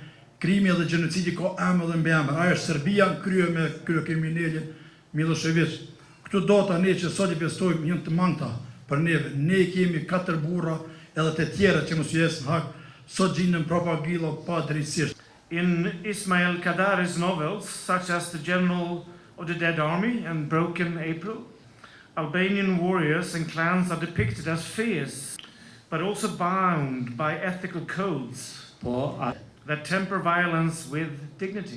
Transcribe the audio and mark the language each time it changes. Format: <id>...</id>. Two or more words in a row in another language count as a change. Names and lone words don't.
<sq>Krimi dhe gjenocidi ka emër dhe mbiemër. Ajo është Serbia në krye me kriminalin Milošević. Këto data ne që sot i festojmë janë të mangëta për neve. Ne kemi 4 burra edhe të tjera që mos jesë hak, sot gjindën propaganda pa drejtësisht.</sq> <en>In Ismail Kadare's novels, such as The General of the Dead Army and Broken April, Albanian warriors and clans are depicted as fierce, but also bound by ethical codes that temper violence with dignity.</en>